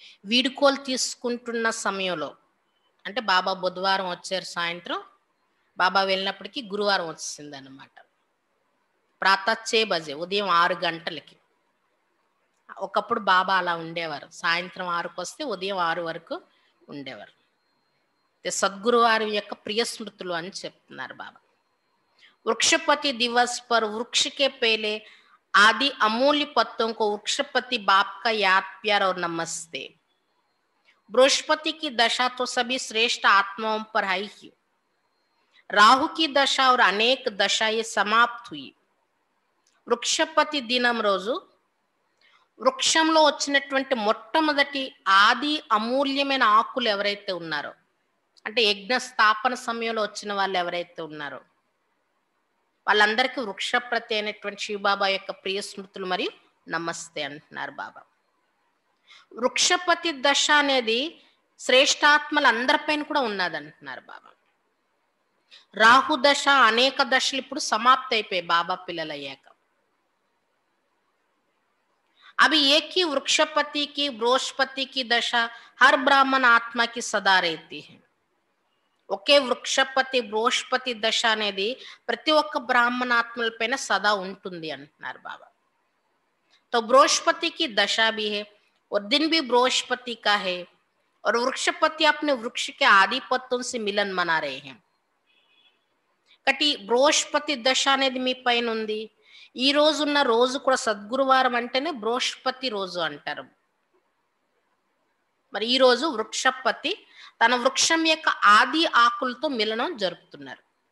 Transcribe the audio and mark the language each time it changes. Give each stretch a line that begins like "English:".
Telugu: వీడుకోలు తీసుకుంటున్న సమయంలో, అంటే బాబా బుధవారం వచ్చారు సాయంత్రం, బాబా వెళ్ళినప్పటికీ గురువారం వచ్చింది అనమాట.
Hindi: ప్రాతः 6 బజే,
Telugu: ఉదయం 6 గంటలకి. ఒకప్పుడు బాబా అలా ఉండేవారు, సాయంత్రం 6కు వస్తే ఉదయం 6 వరకు ఉండేవారు. సద్గురు వారి యొక్క ప్రియ స్మృతులు అని చెప్తున్నారు బాబా.
Hindi: वृक्षपति दिवस पर वृक्ष के पहले आदि अमूल्य पत्तों को वृक्षपति बाप का याद प्यार और नमस्ते. बृहस्पति की दशा तो सभी श्रेष्ठ आत्माओं पर आई ही. राहु की दशा और अनेक दशाएं समाप्त हुई.
Telugu: వృక్షపతి దినం రోజు వృక్షంలో వచ్చినటువంటి మొట్టమొదటి ఆది అమూల్యమైన ఆకులు ఎవరైతే ఉన్నారో, అంటే యజ్ఞ స్థాపన సమయంలో వచ్చిన వాళ్ళు ఎవరైతే ఉన్నారో వాళ్ళందరికీ వృక్షప్రతి అయినటువంటి శివబాబా యొక్క ప్రియ స్మృతులు మరియు నమస్తే అంటున్నారు బాబా. వృక్షపతి దశ అనేది శ్రేష్టాత్మలు అందరిపైన కూడా ఉన్నది అంటున్నారు బాబా. రాహు దశ అనేక దశలు ఇప్పుడు సమాప్తి అయిపోయాయి బాబా పిల్లలు అయ్యాక.
Hindi: अभी एक ही वृक्षपति की बृहस्पति की दशा हर ब्राह्मण आत्मा की सदा रहती है.
Telugu: ఒకే వృక్షపతి బృహస్పతి దశ అనేది ప్రతి ఒక్క బ్రాహ్మణాత్మలపైన సదా ఉంటుంది అంటున్నారు బాబా.
Hindi: तो बृहस्पति की दशा भी है और दिन भी बृहस्पति का है और वृक्षपति अपने वृक्ष के आदि पत्तों से मिलन मना रहे हैं.
Telugu: కటి బృహస్పతి దశ అనేది మీ పైన ఉంది. ఈ రోజు ఉన్న రోజు కూడా సద్గురువారం అంటేనే బృహస్పతి రోజు అంటారు. మరి ఈ రోజు వృక్షపతి తన వృక్షం యొక్క ఆది ఆకులతో మిలనం జరుపుతున్నారు.